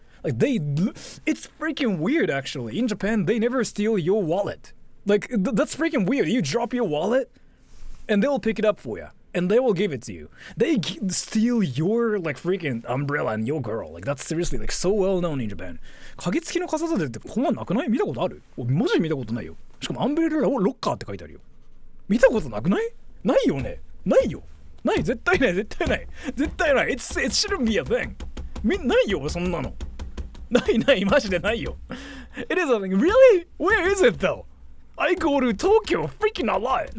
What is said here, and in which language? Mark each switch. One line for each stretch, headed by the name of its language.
English: Like, it's freaking weird, actually. In Japan, they never steal your wallet. Like, that's freaking weird. You drop your wallet, and they'll pick it up for you. And they will give it to you. They steal your, like, freaking umbrella and your girl. Like, that's seriously, like, so well known in Japan.
Japanese: 鍵付きの傘立てってこんなんなくない？見たことある？マジで見たことないよ。しかもアンブレラロッカーって書いてあるよ。見たことなくない？ないよね。ないよ。ない。絶対ない。絶対ない。絶対ない。
English: It shouldn't be a thing.
Japanese: ないよ、そんなの。ない。マジでないよ。
English: It is a thing. Really? Where is it though? I go to Tokyo freaking a lot.